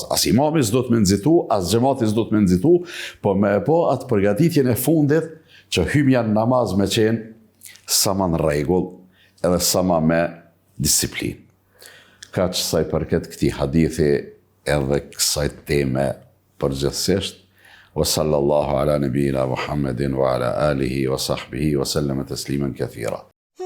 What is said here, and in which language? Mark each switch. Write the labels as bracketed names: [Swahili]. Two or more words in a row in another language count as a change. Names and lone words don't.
[Albanian] As imami s'do të me nxitu, as xhamati s'do të me nxitu, po me e po atë përgatitjen e fundit që hymja në namaz me qenë sa më në rregull, edhe sa më me disiplinë. Kaq sa i përket këtij hadithi edhe kësaj teme përgjithsisht. [Arabic] وصلى الله على نبينا محمد وعلى آله وصحبه وسلم تسليما كثيرا.